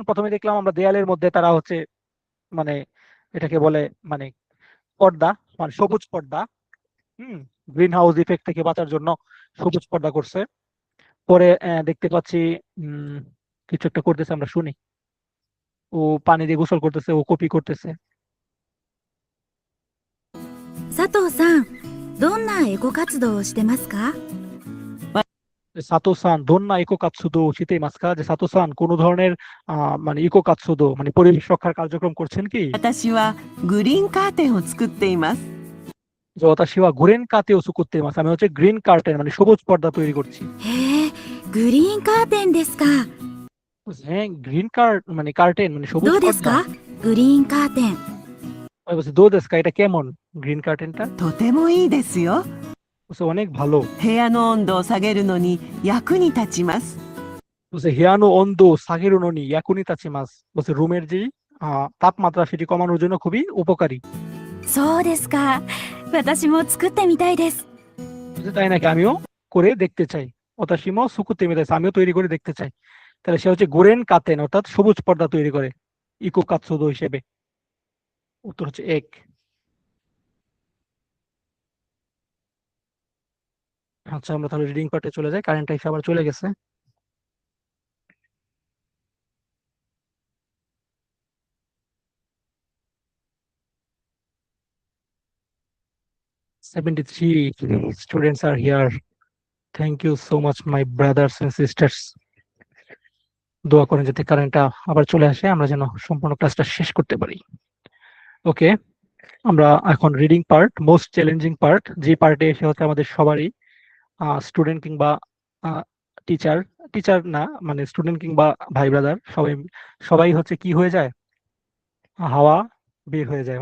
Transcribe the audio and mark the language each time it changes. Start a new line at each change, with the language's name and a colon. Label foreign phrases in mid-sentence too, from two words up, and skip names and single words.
Bangla: প্রথমে দেখলাম আমরা দেয়ালের মধ্যে তারা হচ্ছে মানে এটাকে বলে মানে পর্দা, মানে সবুজ পর্দা,
English: green house effect
Bangla: থেকে বাঁচার জন্য সবুজ পর্দা করছে। পরে দেখতে পাচ্ছি কিছু একটা করতেছে, আমরা শুনি। ও পানি দিয়ে গোসল করতেছে, ও কপি করতেছে।
Japanese: 佐藤さん、どんなエコ活動をしてますか？佐藤さんどんなエコ活動してますか,
Bangla: যে সাতো সান কোন ধরনের মানে
Japanese: エコ活動
Bangla: মানে পরিবেশ রক্ষার কার্যক্রম করছেন কি?
Japanese: 私はグリーンカーテンを作っています。
Bangla: যে
Japanese: 私はグリーンカーテンを
Bangla: করতে মাস, আমি হচ্ছে
English: green curtain
Bangla: মানে সবুজ পর্দা তৈরি করছি।
Japanese: へえ、グリーンカーテンですか。
Bangla: হ্যাঁ গ্রিন মানে কার্টেন মানে সবুজ
Japanese: どうです
Bangla: পর্দা।
Japanese: か？グリーンカーテン。
Bangla: আমি বলছি
Japanese: どうですか,
Bangla: এটা কেমন গ্রিন কার্টেনটা?
Japanese: とてもいいですよ。
Bangla: বলছে অনেক ভালো।
Japanese: 部屋の温度を下げるのに役に立ちます。
Bangla: বলছে
Japanese: 部屋の温度下げるのに役に立ちます,
Bangla: বলছে রুমের যে তাপমাত্রা সেটি কমানোর জন্য খুবই উপকারী।
Japanese: そうですか。私も作ってみたいです。
Bangla: বলছে তাই নাকি, আমিও করে দেখতে চাই।
Japanese: 私も作ってみたいです,
Bangla: আমিও তৈরি করে দেখতে চাই। তাহলে সে হচ্ছে
Japanese: グリーンカーテン
Bangla: অর্থাৎ সবুজ পর্দা তৈরি করে
Japanese: エコ活動
Bangla: হিসেবে। উত্তর হচ্ছে 1। আচ্ছা, আমরা তাহলে রিডিং পার্টে চলে যাই, কারেন্ট এসে আবার চলে গেছে।
English: "73 students are here. Thank you so much my brothers and sisters."
Bangla: দোয়া করেন যাতে কারেন্টটা আবার চলে আসে, আমরা যেন সম্পূর্ণ ক্লাসটা শেষ করতে পারি। ওকে, আমরা এখন রিডিং পার্ট,
English: most challenging part,
Bangla: যে পার্টে এসে হচ্ছে আমাদের সবারই স্টুডেন্ট কিংবা টিচার না, মানে স্টুডেন্ট কিংবা ভাই ব্রাদার সবাই হচ্ছে কি হয়ে যায়, হাওয়া বের হয়ে যায়।